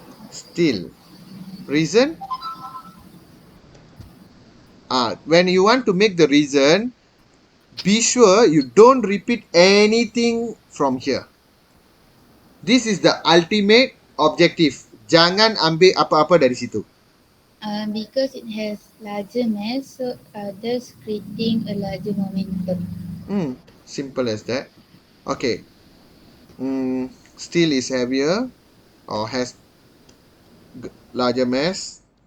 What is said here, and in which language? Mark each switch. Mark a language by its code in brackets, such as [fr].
[en] Steel. Reason? When you want to make the reason, be sure you don't repeat anything from here. This is the ultimate objective. [ms] Jangan ambil apa-apa dari situ. [en] Because it has larger mass, so thus creating a larger momentum. Simple as that. Okay. Steel is heavier or has larger mass.